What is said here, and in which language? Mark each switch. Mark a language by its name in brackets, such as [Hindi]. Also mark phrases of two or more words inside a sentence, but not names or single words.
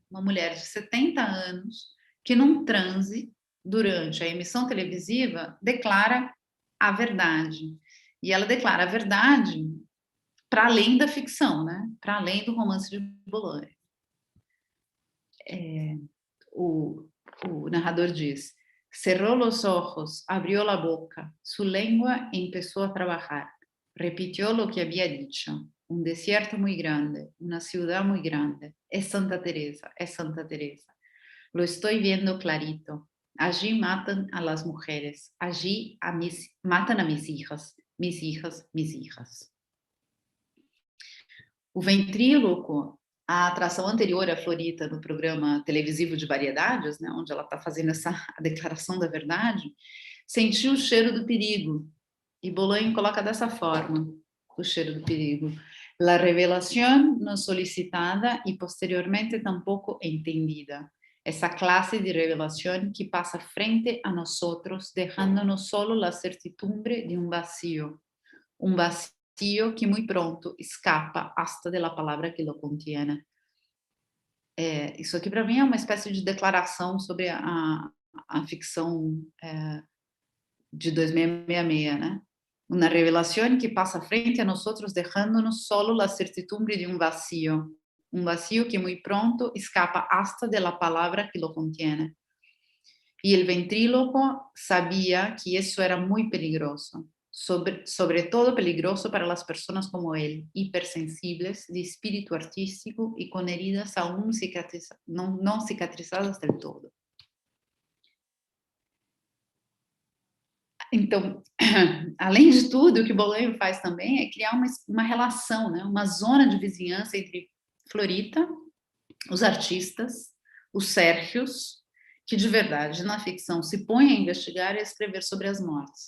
[Portuguese] Uma mulher de 70 anos, que num transe, durante a emissão televisiva, declara a verdade. E ela declara a verdade para além da ficção, né? Para além do romance de Bolanho. O narrador diz: [Spanish] cerró los ojos, abrió la boca, su lengua empezó a trabajar, repitió lo que había dicho. Un desierto muy grande, una ciudad muy grande. Es Santa Teresa, es Santa Teresa. Lo estoy viendo clarito. Allí matan a las mujeres, allí matan a mis hijas, mis hijas, mis hijas. [Portuguese] O ventríloco, a atração anterior à Florita no programa televisivo de variedades, né, onde ela está fazendo a declaração da verdade, sentiu o cheiro do perigo. E Bolanho coloca dessa forma o cheiro do perigo. [Spanish] La revelación no solicitada y posteriormente tampoco entendida. Esa clase de revelación que pasa frente a nosotros, dejándonos solo la certidumbre de un vacío que muy pronto escapa hasta de la palabra que lo contiene. [Portuguese] Isso aqui para mim é uma espécie de declaração sobre a ficção de 2666, né? [Spanish] Una revelación que pasa frente a nosotros dejándonos solo la certidumbre de un vacío que muy pronto escapa hasta de la palabra que lo contiene. Y el ventríloco sabía que eso era muy peligroso, sobre todo peligroso para las personas como él, hipersensibles, de espíritu artístico y con heridas aún no cicatrizadas del todo. [Portuguese] Então, além de tudo, o que Bolanho faz também é criar uma relação, né? Uma zona de vizinhança entre Florita, os artistas, os Sérgios, que de verdade, na ficção, se põem a investigar e a escrever sobre as mortes.